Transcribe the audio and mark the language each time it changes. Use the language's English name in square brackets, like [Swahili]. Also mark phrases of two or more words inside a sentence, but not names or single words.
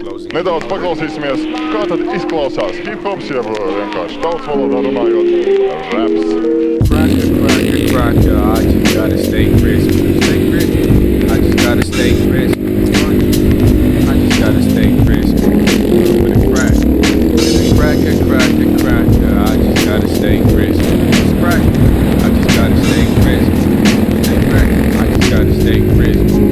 [Latvian] Nedaudz paklausīsimies, kā tad izklausās hip-hops, jeb vienkārši tautas valodā runājot, raps. [English] Cracker, I just gotta stay crisp. I just gotta stay crisp. I just gotta stay crisp. With a crack. Cracker, I just gotta stay crisp. It's crack. I just gotta stay crisp. I just gotta stay crisp.